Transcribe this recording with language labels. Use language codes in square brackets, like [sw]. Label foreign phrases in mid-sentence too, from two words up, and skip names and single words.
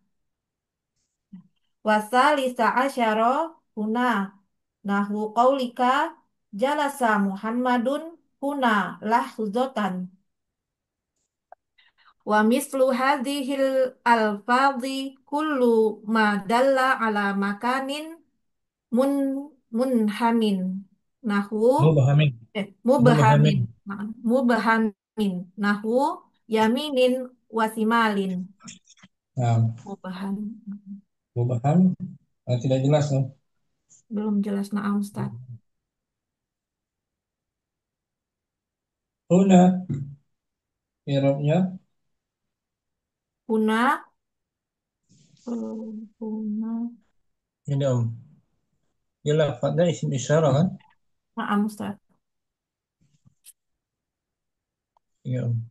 [ar] وثالثها أشار هنا نحو قولك جلس محمد هنا لحظة ومثل هذه الألفاظ كل ما دل على مكان مبهم نحو Mubhamin. mubahamin Mubhamin. مبهم نحو يمين وشمال Nah, mubahamin [id] mubham. Tidak jelas tuh. belum jelas na'am Ustaz. [ar] Huna. [id] I'rabnya [ar] Huna huna [id] ini Om. Ya lafadznya [ar] اسم إشارة [id] kan? [ar] نعم أستاذ. [id] Iya Om.